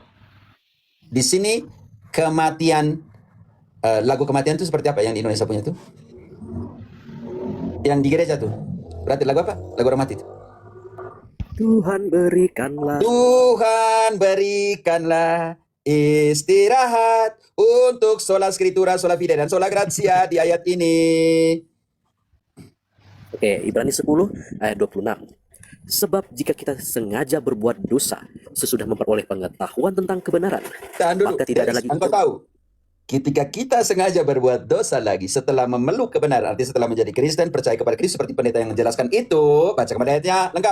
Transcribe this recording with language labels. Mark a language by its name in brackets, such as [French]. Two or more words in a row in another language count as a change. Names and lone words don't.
[Indonesian] Di sini kematian, lagu kematian itu seperti apa yang di Indonesia punya itu? Yang di gereja tuh. Berarti lagu apa? Lagu orang mati itu. Tuhan berikanlah. Tuhan berikanlah istirahat untuk [Latin] sola scriptura, sola fide, [Indonesian] dan [Latin] sola gratia [Indonesian] di ayat ini. Oke, Ibrani 10 ayat 26. Sebab jika kita sengaja berbuat dosa sesudah memperoleh pengetahuan tentang kebenaran, Tahan dulu. maka tidak ada lagi Engkau tahu, ketika kita sengaja berbuat dosa lagi setelah memeluk kebenaran, artinya setelah menjadi Kristen, percaya kepada Kristus seperti pendeta yang menjelaskan itu, baca kembali ayatnya lengkap.